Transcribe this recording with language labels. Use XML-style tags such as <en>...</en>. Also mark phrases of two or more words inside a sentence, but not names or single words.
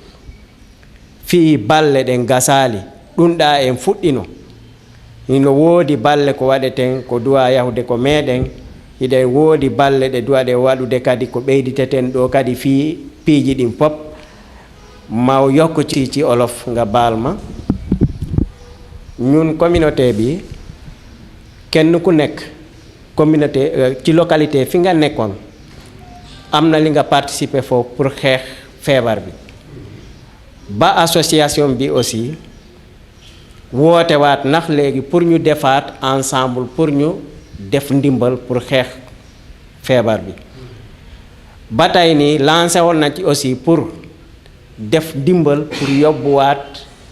<ff>fi balle ɗen gasali ɗum ɗa en fuɗɗino ino woodi balle ko waɗeten ko duwa yahude ko meɗen hiɗen woodi balle ɗe duwaɗe waɗude kadi ko ɓeyditeten ɗo kadi fi piiji ɗin pop maw yokko ciici olof nga balma</ff> <wo>ñun communauté bi kenn ku nekk communauté ci localité fi nga nekkoon am na li nga participer foofu pour xeex feebar bi ba association bi aussi woote waat ndax léegi pour ñu defaat ensemble pour ñu def ndimbal pour xeex feebar bi ba tey nii lancé woon na ci aussi pour def ndimbal pour yóbbuwaat</wo>